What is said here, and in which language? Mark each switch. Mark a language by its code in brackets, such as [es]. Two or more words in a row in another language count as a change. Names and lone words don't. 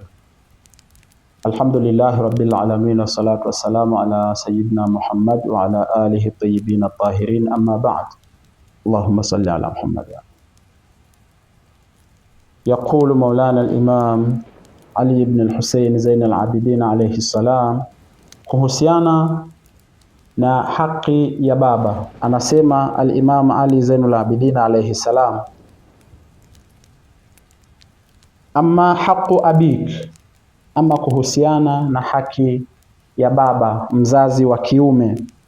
[ar] الحمد لله رب العالمين، والصلاة والسلام على سيدنا محمد وعلى آله الطيبين الطاهرين، أما بعد. اللهم صل على محمد. يقول مولانا الإمام علي بن الحسين زين العابدين عليه السلام, [sw] kuhusiana na haki ya baba, anasema al-Imam Ali Zainul Abidin [ar] عليه السلام, أما حق أبيك, [sw] ama kuhusiana na haki ya baba mzazi wa kiume,